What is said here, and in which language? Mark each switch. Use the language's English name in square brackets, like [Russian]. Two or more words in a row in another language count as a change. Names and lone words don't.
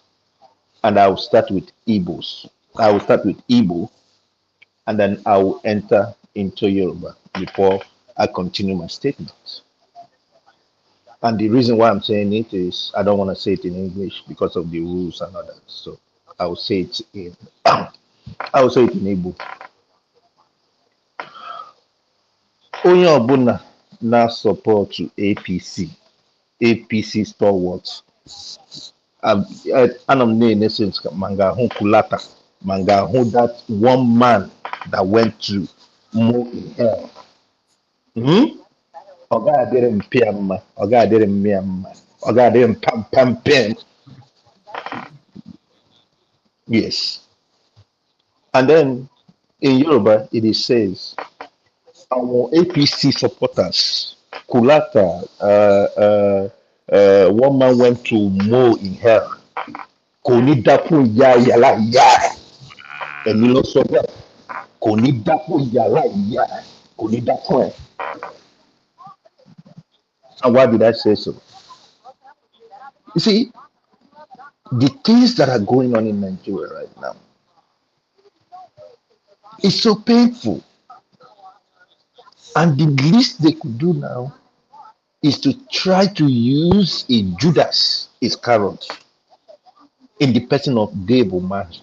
[English] And I will start with Igbos. I will start with Igbo, and then I will enter into Yoruba before I continue my statement. And the reason why I'm saying it is I don't want to say it in English because of the rules and others. So I will say it in I will say it in Igbo. [Igbo] Onye ọbụla na [English] support APC stalwarts. [Igbo] Ana m na-ene [English] since [Igbo] ma ga-ahụ Kulata, ma ga-ahụ [English] that one man that went to Mo in hell. [Igbo] Ọ ga-adịrị m pịa mma, ọ ga-adịrị m mịa mma, ọ ga-adịrị m pam pam pam. [English] Yes. And then in Yoruba, it is says, our APC supporters, Kulata, one man went to Mo in hell. [Yoruba] Kò ní dákú ìyá yàrá ìyá ẹ̀. Ẹ̀mí ló sọ bẹ́ẹ̀. Kò ní dákú yàrá ìyá ẹ̀. Kò ní dákú ẹ̀. [English] And why did I say so? You see, the things that are going on in Nigeria right now, it's so painful. And the least they could do now is to try to use a Judas Iscariot in the person of David Umahi.